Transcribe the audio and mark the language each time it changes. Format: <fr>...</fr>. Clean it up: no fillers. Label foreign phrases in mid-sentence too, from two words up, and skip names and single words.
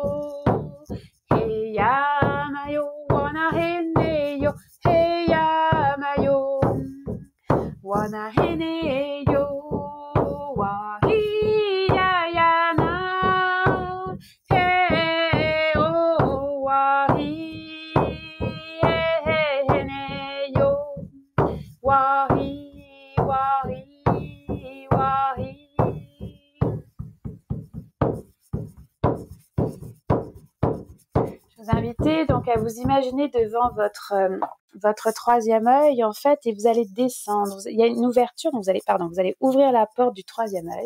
<fr>he ya ma yo wana he ne yo he ya ma yo wana he ne yo wa hi ya ya na he o wa hi he ne yo wa hi wa hi wa hi. Je vous invite donc à vous imaginer devant votre troisième œil en fait et vous allez descendre. Il y a une ouverture, donc vous allez ouvrir la porte du troisième œil.</fr>